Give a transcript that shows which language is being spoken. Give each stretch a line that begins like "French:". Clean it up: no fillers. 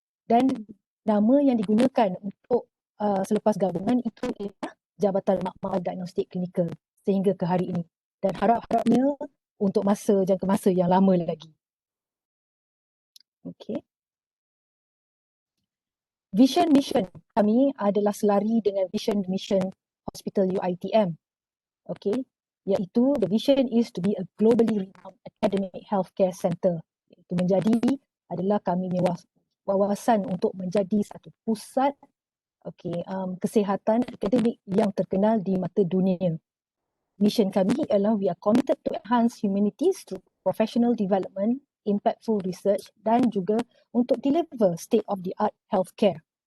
Malay: Dan nama yang digunakan untuk selepas gabungan itu ialah Jabatan Makmal Diagnostik Klinikal sehingga ke hari ini. Dan harap-harapnya untuk jangka masa yang lama lagi. Okey. Vision mission kami adalah selari dengan vision mission Hospital UITM.
English: Okey, iaitu the vision is to be a globally renowned academic healthcare center.
Malay: Itu adalah kami wawasan untuk menjadi satu pusat kesihatan akademik yang terkenal di mata dunia. Mission kami ialah
English: we are committed to enhance humanities through professional development, impactful research
Malay: dan juga untuk
English: deliver state of the art healthcare.